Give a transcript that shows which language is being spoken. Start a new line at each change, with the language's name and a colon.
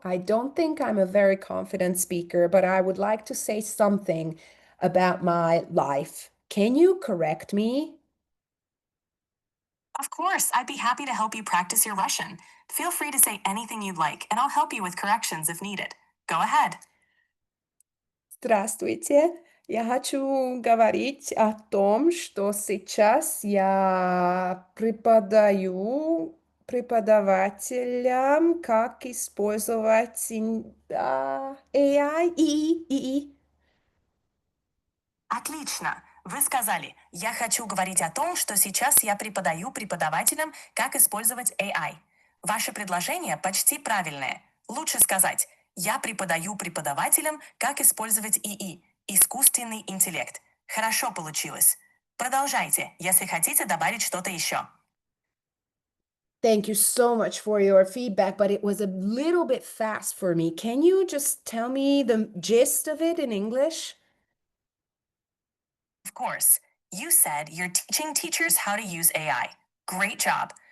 English: I don't think I'm a very confident speaker, but I would like to say something about my life. Can you correct me? Of course, I'd be happy to help you practice your Russian. Feel free to say anything you'd like, and I'll help you with corrections if needed. Go ahead.
Russian: Здравствуйте. Я хочу говорить о том, что сейчас я преподаю преподавателям, как использовать AI и. Отлично. Вы сказали, я хочу говорить о том, что сейчас я преподаю преподавателям, как использовать AI. Ваше предложение почти правильное. Лучше сказать, я преподаю преподавателям, как использовать ИИ, искусственный интеллект. Хорошо получилось. Продолжайте, если хотите добавить что-то еще.
English: Thank you so much for your feedback, but it was a little bit fast for me. Can you just tell me the gist of it in English? Of course. You said you're teaching teachers how to use AI. Great job.